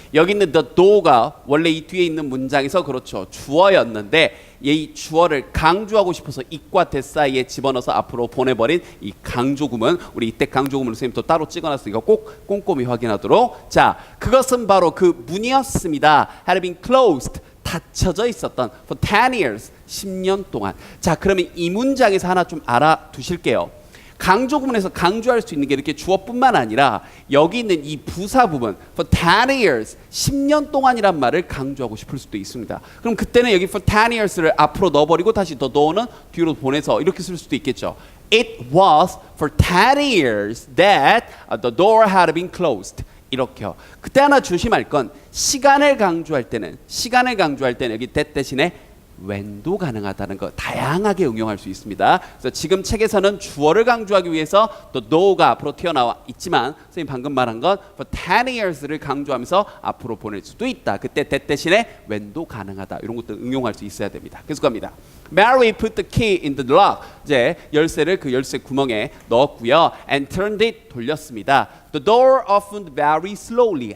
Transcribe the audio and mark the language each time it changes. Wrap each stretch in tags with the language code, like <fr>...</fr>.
<ko>여기 있는 the door가 원래 이 뒤에 있는 문장에서 그렇죠, 주어였는데 이 주어를 강조하고 싶어서 it과 that 사이에 집어넣어서 앞으로 보내버린 이 강조구문, 우리 이때 강조구문을 선생님 또 따로 찍어놨으니까 꼭 꼼꼼히 확인하도록. 자, 그것은 바로 그 문이었습니다.</ko> <en>had been closed,</en> <ko>닫혀져 있었던</ko> <en>for 10 years,</en> <ko>10년 동안. 자, 그러면 이 문장에서 하나 좀 알아두실게요. 강조구문에서 강조할 수 있는 게 이렇게 주어뿐만 아니라 여기 있는 이 부사 부분</ko> <en>for 10 years,</en> <ko>10년 동안이란 말을 강조하고 싶을 수도 있습니다. 그럼 그때는 여기</ko> <en>for 10 years</en> <ko>를 앞으로 넣어버리고 다시 더 넣어는 뒤로 보내서 이렇게 쓸 수도 있겠죠.</ko> <en>It was for 10 years that the door had been closed.</en> <ko>이렇게요. 그때 하나 조심할 건 시간을 강조할 때는 여기 that 대신에 when도 가능하다는 거 다양하게 응용할 수 있습니다. 그래서 지금 책에서는 주어를 강조하기 위해서 또 no가 앞으로 튀어나와 있지만 선생님 방금 말한 건</ko> <en>for 10 years</en> <ko>를 강조하면서 앞으로 보낼 수도 있다. 그때 that 대신에 when도 가능하다. 이런 것도 응용할 수 있어야 됩니다. 계속 갑니다.</ko> <en>Mary put the key in the lock.</en> <ko>이제 열쇠를 그 열쇠 구멍에 넣었고요.</ko> <en>And turned it,</en> <ko>돌렸습니다.</ko> <en>The door opened very slowly.</en>